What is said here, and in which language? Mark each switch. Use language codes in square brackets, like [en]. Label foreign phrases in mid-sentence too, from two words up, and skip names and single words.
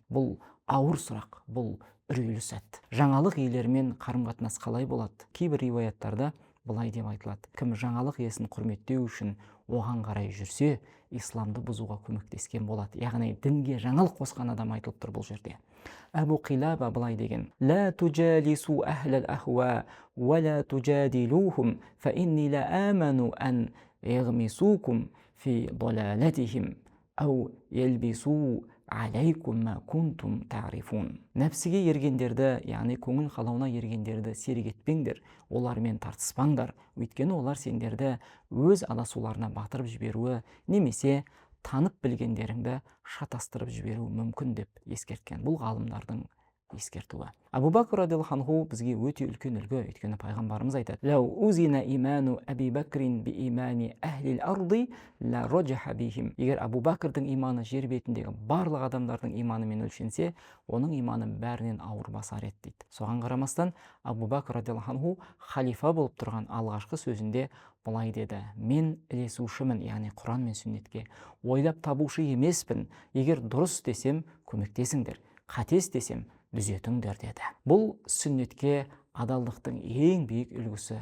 [kk] Бұл ауыр сұрақ, бұл үрейлі сәт. Жаңалық иелерімен қарым-қатынас қалай болады? Кейбір риуаяттарда былай деп айтылады: кім жаңалық иесін құрметтеу үшін оған қарай жүрсе, исламды бұзуға көмектескен болады. Яғни дінге жаңалық қосқан адам айтылып тұр бұл жерде. Әбу Қилаба былай деген: [ar] "لا تجالسوا أهل الأهواء ولا تجادلوهم فإني لا آمن أن يغمسوكم في ضلالتهم أو يلبسوا عليكم ما كنتم تعرفون". [kk] Нәпсіге ергендерді, яғни көңіл қалауына ергендерді серік етпеңдер, олармен тартыспаңдар, өйткені олар сендерді өз адасуларына батырып жіберуі немесе танып білгендеріңді шатастырып жіберуі мүмкін деп ескерткен. Бұл ғалымдардың ескертуі. Абу Бакр [ar] رضي الله عنه [kk] бізге өте үлкен үлгі, өйткені пайғамбарымыз айтады: [ar] "لو وزن إيمان أبي بكر بإيمان أهل الأرض لرجح بهم". [kk] Егер Абу Бакрдың иманы жер бетіндегі барлық адамдардың иманымен өлшенсе, оның иманы бәрінен ауыр басар еді дейді. Соған қарамастан Абу Бакр [ar] رضي الله عنه [kk] халифа болып тұрған алғашқы сөзінде былай деді: "Мен ілесушімін, яғни Құран мен сүннетке, ойлап табушы емеспін. Егер дұрыс десем, көмектесіңдер, қате істесем, дүзетіңдер" деді. Бұл сүннетке адалдықтың ең биік үлгісі.